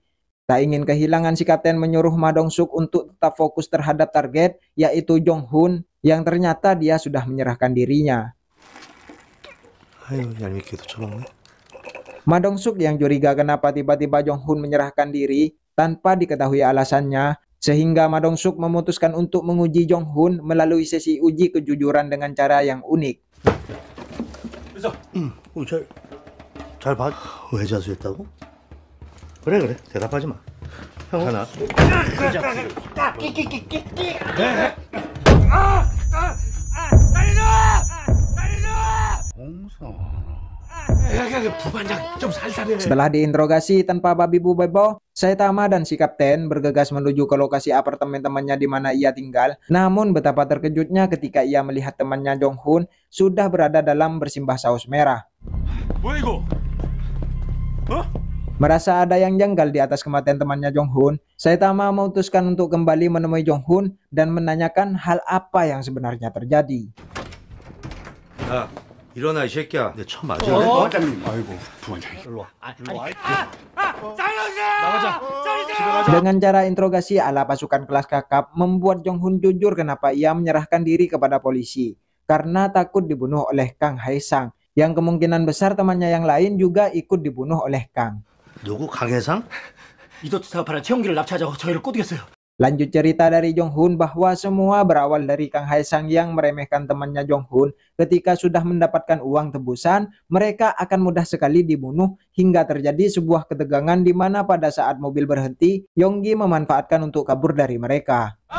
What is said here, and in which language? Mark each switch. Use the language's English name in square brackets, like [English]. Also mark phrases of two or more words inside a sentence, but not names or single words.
[Indonesian] Tak ingin kehilangan, si kapten menyuruh Ma Dong-suk untuk tetap fokus terhadap target, yaitu Jong Hoon, yang ternyata dia sudah menyerahkan dirinya. Ma Dong-suk yang curiga kenapa tiba-tiba Jong Hoon menyerahkan diri tanpa diketahui alasannya, sehingga Ma Dong-suk memutuskan untuk menguji Jong Hoon melalui sesi uji kejujuran dengan cara yang unik. [Korean] 잘 봐. 왜 자수했다고? 그래 대답하지 마. 형 하나. [Indonesian] Setelah diinterogasi tanpa babi bu bebo, Saitama dan si kapten bergegas menuju ke lokasi apartemen temannya di mana ia tinggal. Namun betapa terkejutnya ketika ia melihat temannya Jong Hoon sudah berada dalam bersimbah saus merah. Merasa ada yang janggal di atas kematian temannya Jong-hun, Saitama memutuskan untuk kembali menemui Jong-hun dan menanyakan hal apa yang sebenarnya terjadi. [Korean] 야, 일어나 이 새끼야. 내 처음 맞아. 부장님. 아이고, 부장님. 일로 와. [Indonesian] Dengan cara interogasi ala pasukan kelas kakap, membuat Jong-hun jujur kenapa ia menyerahkan diri kepada polisi. Karena takut dibunuh oleh Kang Hae-sang, yang kemungkinan besar temannya yang lain juga ikut dibunuh oleh Kang. [Korean] 누구 강해상? 이도트 사업하는 최용기를 납치하자고 저희를 꼬드겼어요. [Indonesian] Lanjut cerita dari Jong-hun bahwa semua berawal dari Kang Hae-sang yang meremehkan temannya Jong-hun. Ketika sudah mendapatkan uang tebusan, mereka akan mudah sekali dibunuh hingga terjadi sebuah ketegangan di mana pada saat mobil berhenti, Yonggi memanfaatkan untuk kabur dari mereka.